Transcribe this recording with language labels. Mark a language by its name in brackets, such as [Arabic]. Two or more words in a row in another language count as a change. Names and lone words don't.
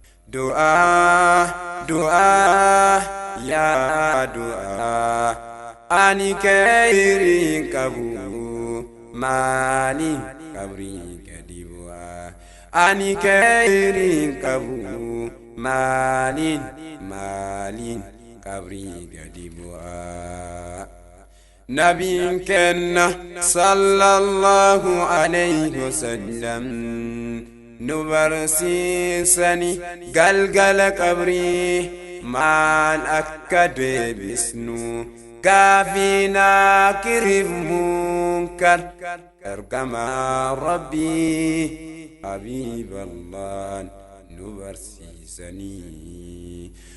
[Oromo] Du'aa, du'aa, yaa du'aa, ani khayriin qabu, maaliin qabrii gadi bu'aa? Ani khayriin qabu, maaliin, maaliin qabrii gadi bu'aa? Nabiin kenna [Arabic] صلى الله عليه وسلم [Oromo] nu barsiisani, galgala qabrii maal akka deebisnu, gaafii naakiriif munkar, ergamaa Rabbii Habiiballaan nu barsiisanii.